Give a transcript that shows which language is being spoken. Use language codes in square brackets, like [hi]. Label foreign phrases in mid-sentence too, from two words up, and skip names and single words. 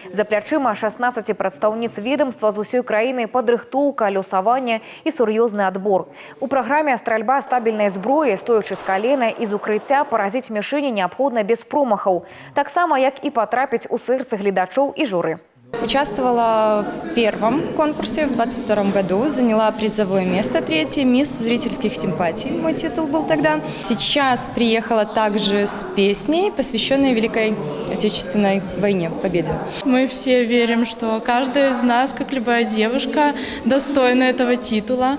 [be] За плячыма 16 прадстаўніц ведомства з усёй краіны падрыхтоўка, лёсаванне і сур'ёзны адбор. У праграме стральба стабільнай зброі, стоячы з калена і з укрыцця, паразіць мішэні неабходна без промахаў. Таксама, як і патрапіць у сэрцы гледачоў і журы. [ru] Участвовала в первом конкурсе в 2022 году, заняла призовое место, 3-е, мисс зрительских симпатий, мой титул был тогда. Сейчас приехала также с песней, посвященной Великой Отечественной войне, победе. Мы все верим, что каждая из нас, как любая девушка, достойна этого титула.